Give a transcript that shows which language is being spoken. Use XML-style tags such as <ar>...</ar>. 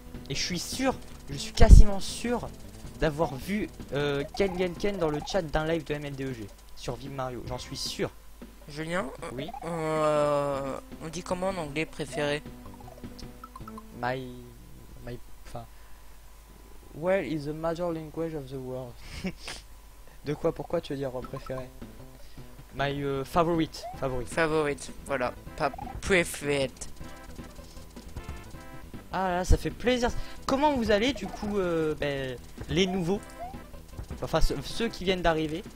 <fr>Et je suis quasiment sûr d'avoir vu Ken dans le chat d'un live de MLDEG sur Vive Mario, j'en suis sûr. Julien, Oui. on dit comment en anglais préféré? Enfin,</fr> <en>where is the major language of the world?</en> <fr>De quoi? Pourquoi tu veux dire préféré?</fr> <en>My favorite.</en> <fr>Favorite, voilà, pas préféré. Ah là, ça fait plaisir. Comment vous allez du coup, les nouveaux? Enfin, ceux qui viennent d'arriver.</fr>